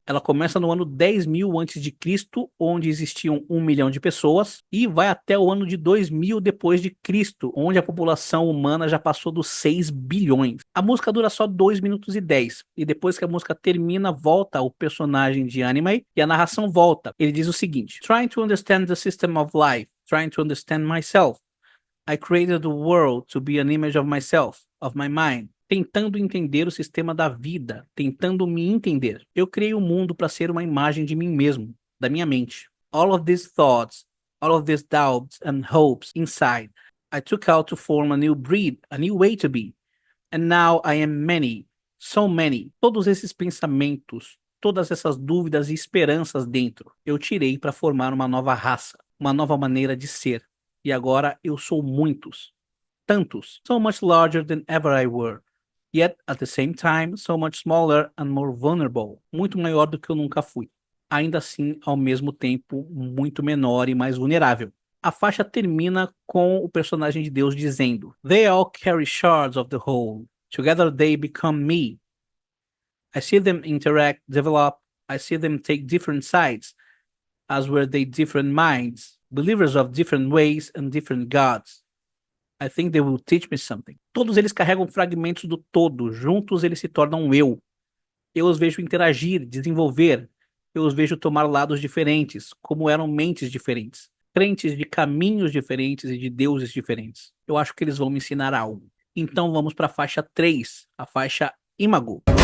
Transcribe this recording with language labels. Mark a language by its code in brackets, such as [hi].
[pt] Ela começa no ano 10.000 a.C., onde existiam 1 milhão de pessoas, e vai até o ano de 2000 depois de Cristo, onde a população humana já passou dos 6 bilhões. A música dura só 2 minutos e 10, e depois que a música termina, volta o personagem de anime, e a narração volta. Ele diz o seguinte: [en] Trying to understand the system of life, trying to understand myself. I created the world to be an image of myself, of my mind. [pt] Tentando entender o sistema da vida, tentando me entender. Eu criei o mundo para ser uma imagem de mim mesmo, da minha mente. [en] All of these thoughts, all of these doubts and hopes inside, I took out to form a new breed, a new way to be. And now I am many, so many. [pt] Todos esses pensamentos, todas essas dúvidas e esperanças dentro, eu tirei para formar uma nova raça, uma nova maneira de ser. E agora eu sou muitos, tantos, [en] so much larger than ever I were. Yet, at the same time, so much smaller and more vulnerable. [pt] Muito maior do que eu nunca fui. Ainda assim, ao mesmo tempo, muito menor e mais vulnerável. A faixa termina com o personagem de Deus dizendo: [en] They all carry shards of the whole. Together they become me. I see them interact, develop. I see them take different sides, as were they different minds, believers of different ways and different gods. I think they will teach me something. [pt] Todos eles carregam fragmentos do todo, juntos eles se tornam um eu. Eu os vejo interagir, desenvolver. Eu os vejo tomar lados diferentes, como eram mentes diferentes. Crentes de caminhos diferentes e de deuses diferentes. Eu acho que eles vão me ensinar algo. Então vamos para a faixa 3, a faixa Imago.